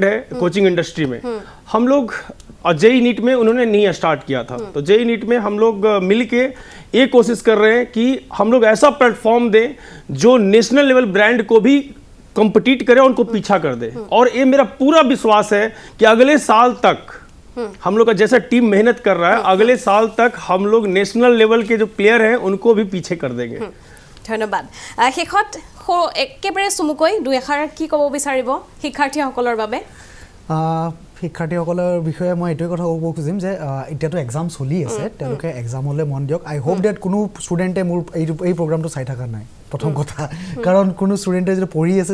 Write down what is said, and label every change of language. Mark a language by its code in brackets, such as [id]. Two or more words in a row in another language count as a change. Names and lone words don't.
[hi] है [en] coaching industry [hi] में हम लोग और JEE नीट में उन्होंने नहीं स्टार्ट किया था तो JEE नीट में हम लोग मिल के ये कोशिश कर रहे हैं कि हम लोग ऐसा प्लेटफॉर्म दें जो [en] national level brand [hi] को भी कम्पीट करे और उनको पीछा कर दे और ये मेरा पूरा विश्वास है कि अगले साल तक हम लोग का जैसा टीम मेहनत कर रहा है अगले साल तक हम लोग [en] national level [hi] के जो प्लेयर हैं उनको भी पीछे कर देंगे [as] ধন্যবাদ শেষত একেবাৰে চমুকৈ দুই এষাৰ কি ক'ব বিচাৰিব শিক্ষাৰ্থীসকলৰ বাবে শিক্ষাৰ্থীসকলৰ বিষয়ে মই এইটোৱে কথা ক'ব খুজিম যে এতিয়াতো এক্সাম চলি আছে তেওঁলোকে এক্সামলৈ মন দিয়ক [en] I hope that [as] কোনো ষ্টুডেণ্টে মোৰ এই প্ৰগ্ৰামটো চাই থকা নাই প্ৰথম কথা কাৰণ কোনো ষ্টুডেণ্টে যদি পঢ়ি আছে